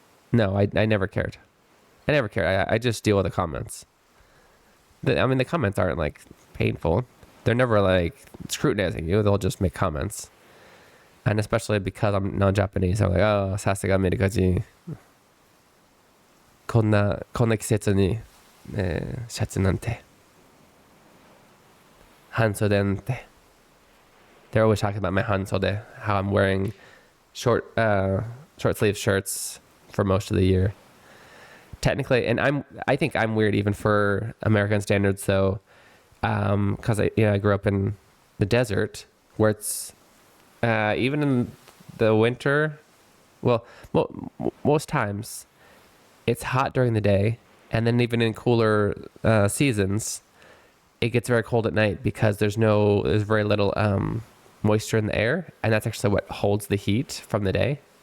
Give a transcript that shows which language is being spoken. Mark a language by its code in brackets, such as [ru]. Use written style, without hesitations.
[en] No, I never cared. I never cared. I just deal with the comments. The comments aren't like painful. They're never like scrutinizing you. They'll just make comments. And especially because I'm non-Japanese, I'm like, "Oh, [ja] さすがアメリカ人。こんな季節に、シャツなんて。半袖なんて." [en] They're always talking about my hansode, how I'm wearing short sleeve shirts for most of the year. Technically, and I think I'm weird even for American standards though, because I grew up in the desert where it's even in the winter, well, most times it's hot during the day, and then even in cooler seasons, it gets very cold at night because there's very little moisture in the air, and that's actually what holds the heat from the day.